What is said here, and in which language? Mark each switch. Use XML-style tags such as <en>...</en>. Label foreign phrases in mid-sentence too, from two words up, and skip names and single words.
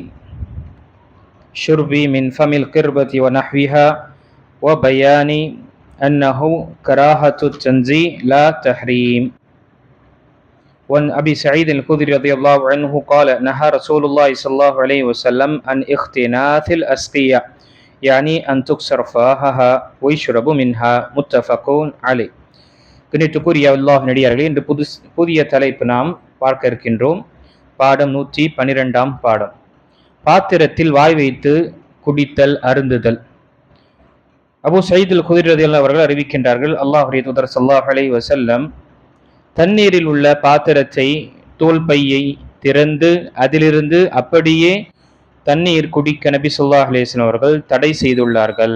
<ar>شرب من فم القربة ونحوها وبيان أنه كراهة التنزيه لا تحريم. وعن أبي سعيد الخدري رضي الله عنه قال نهى رسول الله صلى الله عليه وسلم عن اختناث الأسقية يعني أن تكسر فاهها ويشرب منها متفق عليه.</ar> <ta>கண்ணியத்துக்குரிய அல்லாஹ் நடிகார்களே, இன்று புதிய தலைப்பு நாம் பார்க்க இருக்கின்றோம். பாடம் 112 பாடம், பாத்திரத்தில் வாய் வைத்து குடித்தல் அருந்துதல். அபூ சயீத் அல்-குத்ரி ரலியல்லாஹு அவர்கள் அறிவிக்கின்றார்கள், அல்லாஹ்வுடைய தூதர்</ta> <ar>صلى الله عليه وسلم</ar> <ta>தண்ணீரில் உள்ள பாத்திரத்தை தோல் பையை திறந்து அதிலிருந்து அப்படியே தண்ணீர் குடிக்க நபி</ta> <ar>صلى الله عليه وسلم</ar> <ta>அவர்கள் தடை செய்துள்ளார்கள்.</ta>